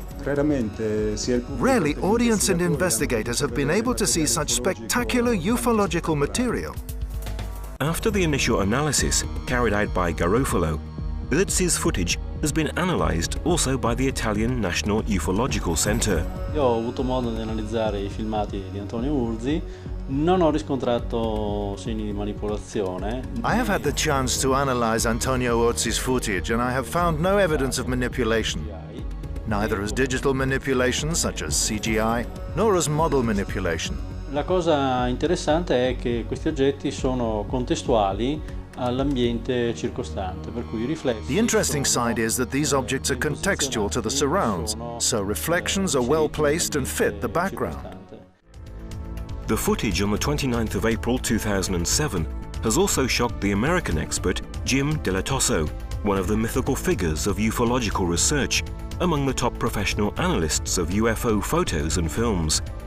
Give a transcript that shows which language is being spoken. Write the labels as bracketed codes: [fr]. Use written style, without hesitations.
[en] Rarely, audience and investigators have been able to see such spectacular ufological material. After the initial analysis carried out by Garofalo, Urzi's footage has been analyzed also by the Italian National Ufological Center. [it] Io ho avuto modo di analizzare I filmati di Antonio Urzi, non ho riscontrato segni di manipolazione. [en] I have had the chance to analyze Antonio Urzi's footage and I have found no evidence of manipulation. Neither as digital manipulation, such as CGI, nor as model manipulation. [it] La cosa interessante è che questi oggetti sono contestuali all'ambiente circostante, per cui i riflessi... [en] The interesting side is that these objects are contextual to the surrounds, so reflections are well placed and fit the background. The footage on the 29th of April 2007 has also shocked the American expert Jim Dilettoso, one of the mythical figures of ufological research, among the top professional analysts of UFO photos and films.